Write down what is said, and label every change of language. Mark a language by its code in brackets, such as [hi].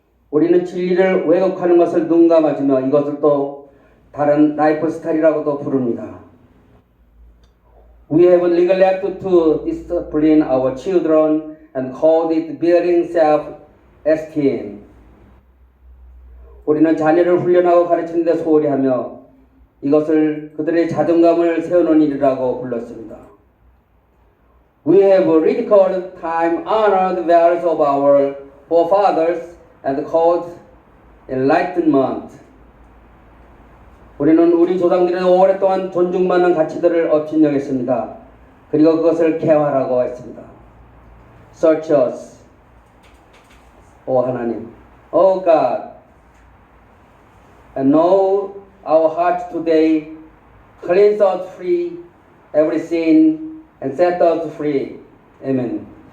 [ko] 우리는 진리를 왜곡하는 것을 눈감아주며 이것을 또 다른 라이프 스타일이라고도 부릅니다. [en] We have neglected to discipline our children and called it building self-esteem. [ko] 우리는 자녀를 훈련하고 가르치는 데 소홀히 하며 이것을 그들의 자존감을 세우는 일이라고 불렀습니다. [en] We have ridiculed time-honored values of our forefathers and called enlightenment. [ko] 우리는 우리 조상들의 오랫동안 존중받는 가치들을 업신여겼습니다. 그리고 그것을 개화라고 했습니다. [en] Search us, [ko] 오 하나님, [en] O God, and know our hearts today, cleanse us free, every sin, and set us free. Amen.